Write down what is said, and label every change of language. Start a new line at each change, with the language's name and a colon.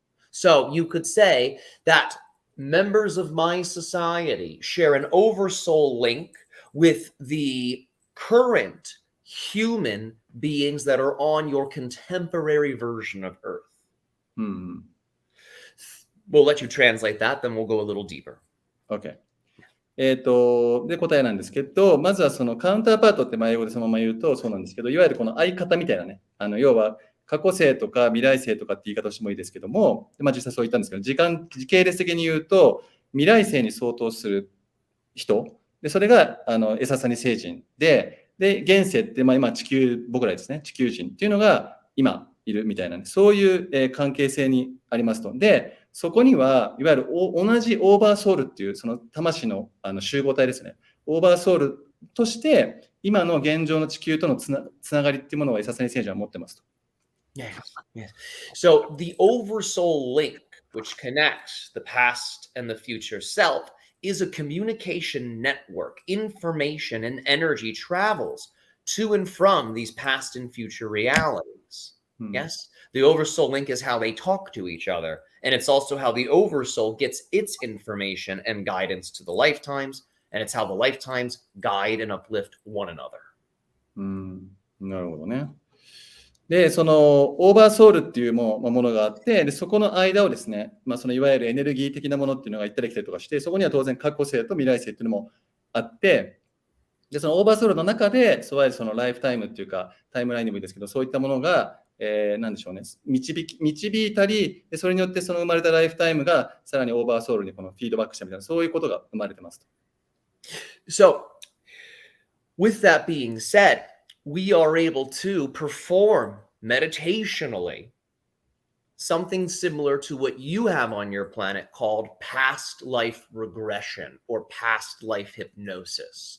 English: So you could say that members of my society share an oversoul link with the current human beings that are on your contemporary version of Earth. We'll let you translate that, then we'll go a little deeper. Okay.
Japanese: で、答えなんですけど、まずはそのカウンターパートって英語でそのまま言うとそうなんですけど、いわゆるこの相方みたいなね、要は過去性とか未来性とかって言い方をしてもいいですけども、実際そう言ったんですけど、時系列的に言うと、未来性に相当する人、でそれがエササニ星人で、現世って、今僕らですね、地球人っていうのが今いるみたいな、ね、そういう、関係性にありますと。で、そこにはいわゆる同じオーバーソウルっていうその魂の集合体ですね。オーバーソウルとして今の現状の地球とのつながりっていうものをエササニ星人は持ってますと。
English: Yes. So the oversoul link, which connects the past and the future self, is a communication network. Information and energy travels to and from these past and future realities. Yes, the oversoul link is how they talk to each other, and it's also how the oversoul gets its information and guidance to the lifetimes, and it's how the lifetimes guide and uplift one another.
Japanese: なるほどね。で、そのオーバーソウルっていうものがあって、でそこの間をですね、そのいわゆるエネルギー的なものっていうのが行ったり来たりとかして、そこには当然過去性と未来性っていうのもあって、でそのオーバーソウルの中で、そのライフタイムっていうか、タイムラインでもいいですけど、そういったものが、なんでしょうね、導いたり、でそれによってその生まれたライフタイムがさらにオーバーソウルにこのフィードバックしたみたいな、そういうことが生まれてますと。
English: So, with that being said, we are able to perform meditationally something similar to what you have on your planet called past life regression or past life hypnosis.